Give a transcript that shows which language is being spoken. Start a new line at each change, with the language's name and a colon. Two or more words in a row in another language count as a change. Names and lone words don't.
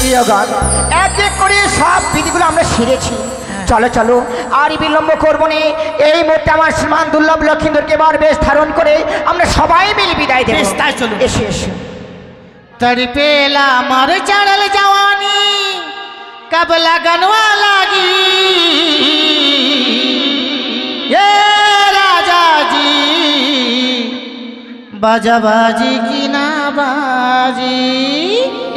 Bangla: গুরুজন, এক এক করে সব বিধিগুলো আমরা সেরেছি। চলো চলো, আর বিলম্ব করবো না। এই মুহূর্তে আমার শ্রীমান দুর্লভ লক্ষিন্দরকে এবার বেশ ধারণ করে আমরা সবাই মিলে বিদায় দেব। বেশ, তাই চলুন। এসে এসে
Bhojpuri: तड़पेला मर चढ़ल जवानी कब लगनवा लागी ये राजा जी बाजा बाजी की ना बाजी